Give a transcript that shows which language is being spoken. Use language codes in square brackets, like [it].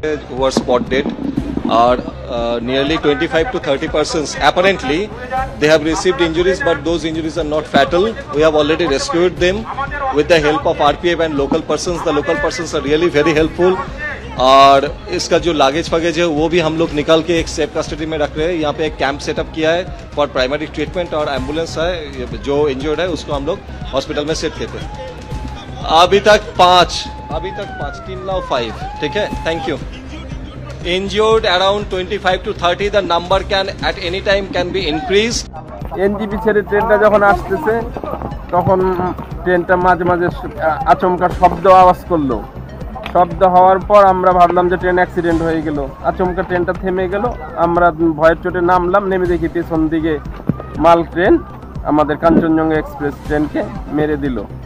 [en] were spotted are nearly 25 to 30 persons. Apparently, they have received injuries, but those injuries are not fatal. We have already rescued them with the help of RPF and local persons. The local persons are really very helpful. [hi] और इसका जो luggage फगेज है वो भी हम लोग निकाल के एक सेफ कस्टडी में रख रहे हैं. यहाँ पे एक कैंप सेटअप किया है [en] for primary treatment [hi] और एम्बुलेंस है जो इंजर्ड है उसको हम लोग हॉस्पिटल में सेट करते हैं. अभी तक 5 [en] till now [hi] 5. ठीक है, [en] Thank you. Injured around 25 to 30. The number can at any time can be increased. [bn] NJP ছেড়ে ট্রেনটা যখন আসতেছে তখন ট্রেনটা মাঝে মাঝে আচমকা আওয়াজ করলো. শব্দ হওয়ার পর আমরা ভাবলাম যে ট্রেন অ্যাক্সিডেন্ট হয়ে গেল. আচমকা ট্রেনটা থেমে গেল. আমরা ভয়ের চোটে নামলাম, নেমে দেখি পেছন দিকে মাল ট্রেন আমাদের কাঞ্চনজঙ্ঘা এক্সপ্রেস ট্রেনকে মেরে দিল.